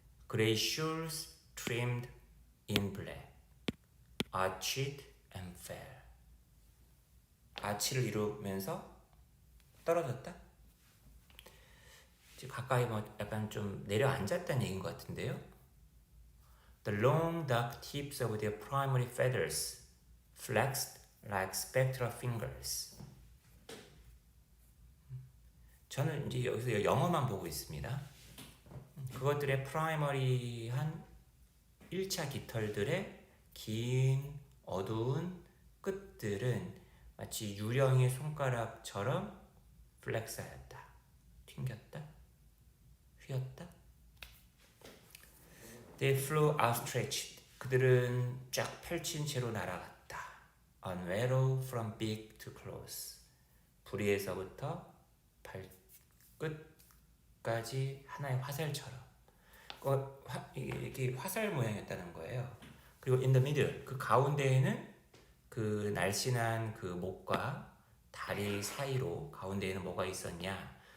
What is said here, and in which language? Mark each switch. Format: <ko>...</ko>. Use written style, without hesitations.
<en>Gray shoes trimmed in black. Arched and fell.</en> <ko>아치를 이루면서 떨어졌다? 지금 가까이 뭐 약간 좀 내려앉았다는 얘기인 것 같은데요.</ko> <en>The long dark tips of their primary feathers flexed like spectral fingers.</en> <ko>저는 이제 여기서 영어만 보고 있습니다. 그것들의 프라이머리한 1차 깃털들의 긴 어두운 끝들은 마치 유령의 손가락처럼 플렉스하였다. 튕겼다. 휘었다.</ko> <en>They flew outstretched.</en> <ko>그들은 쫙 펼친 채로 날아갔다.</ko> <en>Unraveled from beak to claws.</en> <ko>부리에서부터 발끝까지 하나의 화살처럼. 이게 화살 모양이었다는 거예요. 그리고</ko> <en>in the middle,</en> <ko>그 가운데에는 그 날씬한 그 목과 다리 사이로 가운데에는 뭐가 있었냐?</ko>